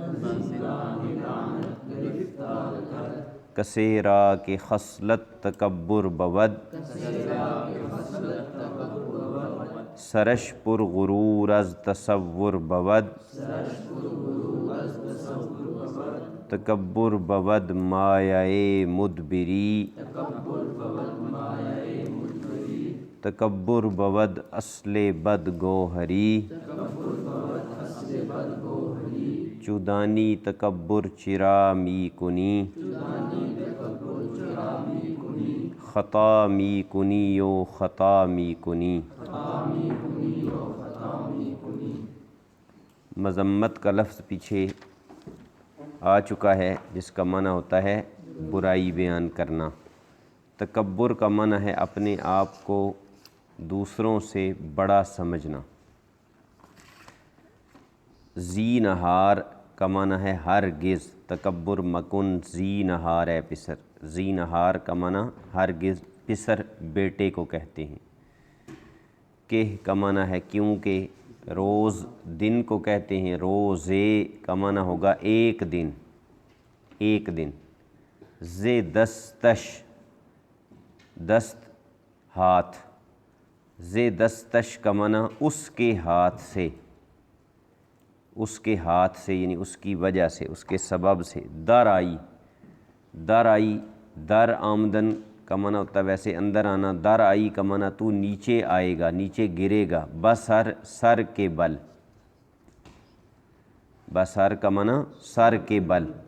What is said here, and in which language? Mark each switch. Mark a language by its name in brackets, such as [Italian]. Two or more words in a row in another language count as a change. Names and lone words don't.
[Persian] کسی را کہ خصلت تکبر بود، سرش پر غرور از تصور بود، تکبر بود مایۂ مدبری، تکبر بود اصل بد گوہری، چودانی تکبر چرا می کنی، خطا می کنی و خطا می کنی۔ [Urdu] مذمت کا لفظ پیچھے آ چکا ہے، جس کا معنی ہوتا ہے برائی بیان کرنا۔ تکبر کا معنی ہے اپنے آپ کو دوسروں سے بڑا سمجھنا۔ زینہار کا معنی ہے ہرگز، [Persian] تکبر مکن زینہار اے پسر، [Urdu] زینہار کا معنی ہرگز، پسر بیٹے کو کہتے ہیں۔ کہ کا معنی ہے کیونکہ، روز دن کو کہتے ہیں، روزے کا معنی ہوگا ایک دن، ایک دن۔ [Persian] ز دستش، [Urdu] دست ہاتھ، [Persian] ز دستش [Urdu] کا معنی اس کے ہاتھ سے، اس کے ہاتھ سے یعنی اس کی وجہ سے، اس کے سبب سے۔ [Persian] در آئی، در آئی، در آمدن [Urdu] کا معنی ہوتا ہے ویسے اندر آنا، [Persian] در آئی [Urdu] کا معنی تو نیچے آئے گا، نیچے گرے گا، بسر، سر کے بل، بسر کا معنی سر کے بل۔